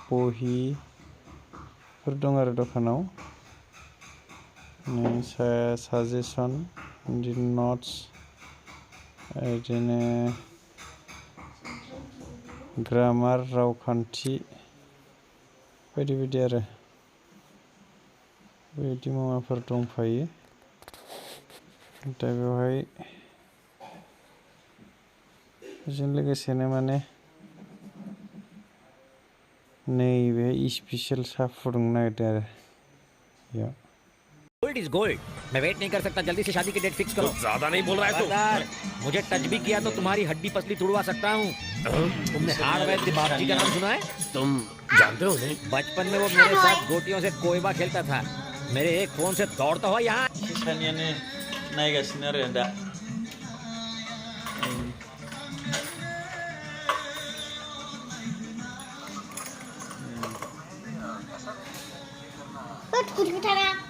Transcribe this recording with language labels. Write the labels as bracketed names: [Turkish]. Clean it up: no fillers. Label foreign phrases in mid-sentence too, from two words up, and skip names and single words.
[Bodo] बहिफोर दं आरो दखानाव नै साजेसन बिदिनो नट्स बिदिनो ग्रामार रावखान्थि बायदि बायदि आरो बेबायदि मुवाफोर दंफायो दा बेवहाय बेजों लोगोसेनो माने नैबे स्पेशल साहा फुदुंनो नागिरदों आरो बेयाव [English] gold is gold [Hindi] मैं वेट नहीं कर सकता जल्दी से शादी की डेट फिक्स करो ज्यादा नहीं बोल रहा है सरदार मुझे टच भी किया तो तुम्हारी हड्डी पसली तुड़वा सकता हूँ तुमने हार्ड वैद्य बापजी का नाम सुना है तुम जानते हो नहीं बचपन में वो मेरे साथ गोटियों से कोयबा खेलता था मेरे एक फोन से दौड़ता हुआ यहाँ [Bodo] नायगासिनो आरो दा [Hindi] कुछ बिठाना